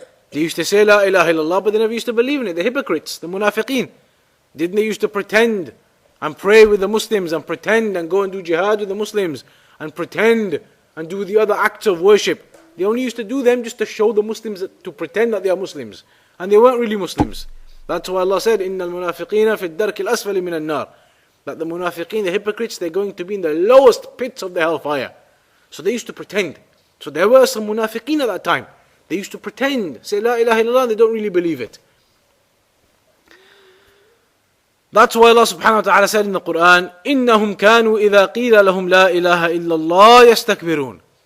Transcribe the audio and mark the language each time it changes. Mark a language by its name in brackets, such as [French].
[English] They used to say La ilaha illallah but they never used to believe in it. The hypocrites, the munafiqeen. Didn't they used to pretend and pray with the Muslims and pretend and go and do jihad with the Muslims and pretend and do the other acts of worship? They only used to do them just to show the Muslims, to pretend that they are Muslims. And they weren't really Muslims. That's why Allah said, [Arabic] إِنَّ الْمُنَافِقِينَ فِي الدَّرْكِ الْأَسْفَلِ مِنَ النَّارِ. [English] That the munafiqeen, the hypocrites, they're going to be in the lowest pits of the hellfire. So they used to pretend. So there were some munafiqeen at that time. They used to pretend, say La ilaha illallah, and they don't really believe it. That's why Allah subhanahu wa ta'ala said in the Quran, [Arabic] إِنَّهُمْ كَانُوا إِذَا قِيلَ لَهُمْ لَا إِلَهَ إِلَّا اللَّهِ يَسْتَكْبِرُونَ.